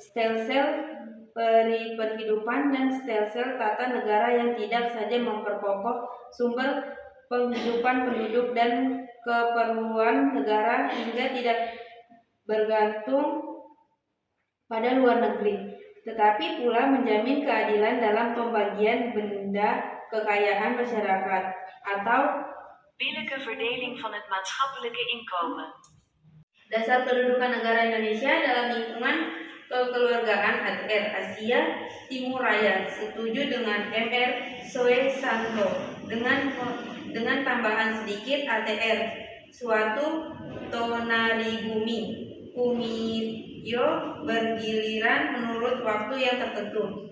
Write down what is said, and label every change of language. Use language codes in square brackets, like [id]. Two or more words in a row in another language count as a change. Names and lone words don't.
[id] Stelsel perhidupan dan stelsel tata negara yang tidak saja memperkokoh sumber penghidupan penduduk dan keperluan negara hingga tidak bergantung pada luar negeri, tetapi pula menjamin keadilan dalam pembagian benda kekayaan masyarakat atau [nl] billijke verdeling van het maatschappelijke inkomen. [id] Dasar kedudukan negara Indonesia dalam lingkungan kekeluargaan ATR Asia Timur Raya, setuju dengan MR Soe Santo, dengan tambahan sedikit ATR, suatu tonaribumi, kumiryo bergiliran menurut waktu yang tertentu.